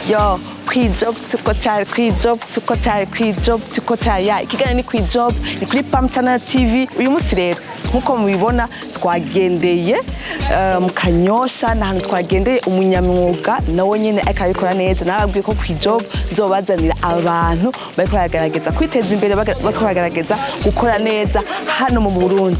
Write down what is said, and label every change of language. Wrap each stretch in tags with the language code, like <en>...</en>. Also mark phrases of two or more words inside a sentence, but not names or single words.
<sw>Yo, kwijob tuko tayari, kwijob tuko tayari, kwijob tuko tayari.</sw> <rn>Ikiganiro ni kwijob, ni kuri Pam Channel TV. Uyu munsi rero nkuko mubibona twagendeye mu Kanyosha, n'ahantu twagendeye umunyamwuga nawe nyene akabikora neza. Nababwiye ko kwijob nzobazanira abantu bariko baragerageza kwiteza imbere, bariko baragerageza gukora neza hano mu Burundi.</rn>